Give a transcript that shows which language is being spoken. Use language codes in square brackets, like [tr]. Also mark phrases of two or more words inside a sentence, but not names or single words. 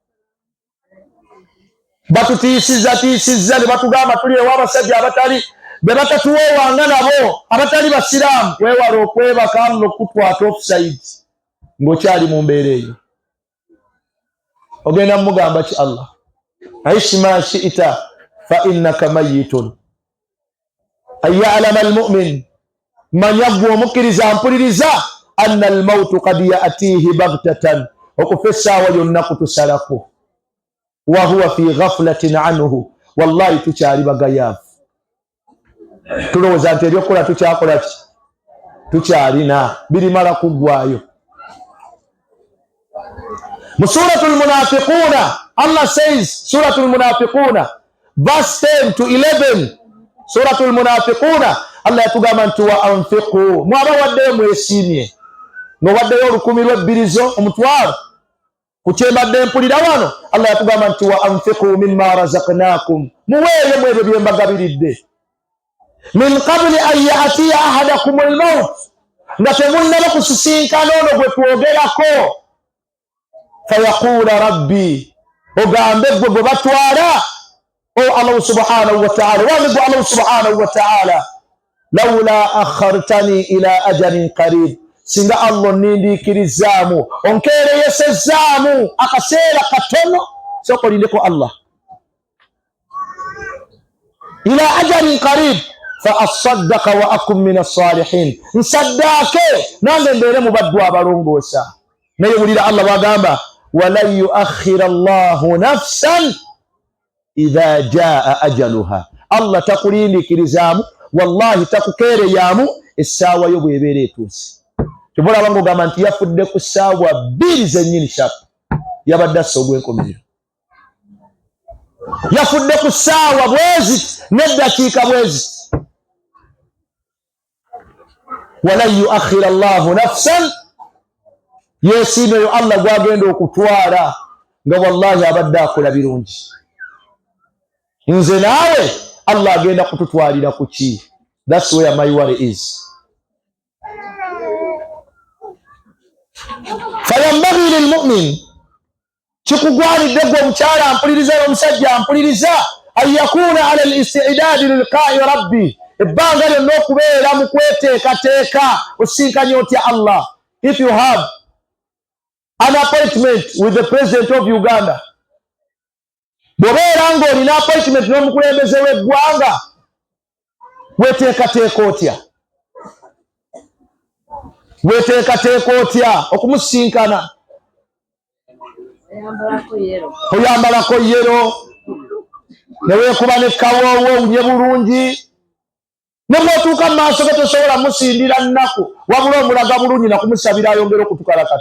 [lg] Batutiisizza ne batugamba tuli ewa abasajja abatali be batatuweewanga nabo abatali basiraamu. Weewale okwebaka no kutwata offside ng'okyali mu mbeera eyo. Ogenda mugamba ki Allah? [ar] عش ما شئت فإنك ميت. اعلم المؤمن [lg] manya gwe omukkiriza mpuliriza [ar] أن الموت قد يأتيه بغتة, [lg] okufa essaawa yonna kutusalako. [ar] وهو في غفلة عنه, [lg] wallahi tukyali bagayaavu. Tulowooza nti ebyokukola tukyakola ki? Tukyalina birimala kuggwaayo. Mu suratul munafiquna Allah says, suratul munafiquna verse 10 to 11, suratul munafiquna Allah yatugamba nti [ar] وأنفقوا, [lg] mwaba waddeyo mwesiimye n'owaddeyo olukumi lw'ebbirizo omutwalo ku kyembadde mpulira wano. Allah yatugamba nti [ar] وأنفقوا مما رزقناكم, [lg] muweeyo mu ebyo bye mbagabiridde. [ar] من قبل أن يأتي أحدكم الموت, [lg] nga temunnaba kusisinkana ono gwe twogerako. [ar] فيقول رب, [lg] ogambe gwe gwe batwala [ar] يا الله سبحانه وتعالى, [lg] wami gwe [ar] الله سبحانه وتعالى لولا أخرتني إلى أجل قريب, [lg] singa Allah nindiikirizaamu onkeereyesezzaamu akaseera katono, sokolindeko Allah, [ar] إلى أجل قريب فأصدق وأكن من الصالحين, [lg] nsaddaake nange mbeere mu baddu abalongoosa. Naye wulira Allah bagamba [ar] ولن يؤخر الله نفسا إذا جاء أجلها, [lg] Allah takulindiikirizaamu, wallahi takukeereyaamu essaawa yo bw'ebeera etuuse. Tebulaba ng'ogamba nti yafudde ku ssaawa 2 zennyini shapu, yabadde assa ogw'enkomerero. Yafudde ku ssaawa bwezi n'eddakiika bwezi. [ar] ولن يؤخر الله نفسا, [lg] yeesiimeyo Allah gwagenda okutwala nga wallahi abadde akola birungi. Nze naawe Allah agenda kututwalira ku ki? [en] That's where my worry is. [ar] فينبغي للمؤمن, [lg] kikugwanidde gwe omukyala mpuliriza n'omusajja mpuliriza, [ar] أن يكون على الاستعداد للقاء ربه, [lg] ebbanga lyonna okubeera mu kweteekateeka osinkanye otya Allah. [en] If you have an appointment with the president of Uganda, [lg] bw'obeera ng'olina appointment n'omukulembeze w'eggwanga, weteekateeka otya? Weteekateeka otya okumusinkana? Oyambalako yero, ne weekuba ne kawoowo owunye bulungi, ne bw'otuuka mu maaso ge tosobola musindira nnaku, wabula omulaga bulungi nakumusabira ayongere okutukalakata.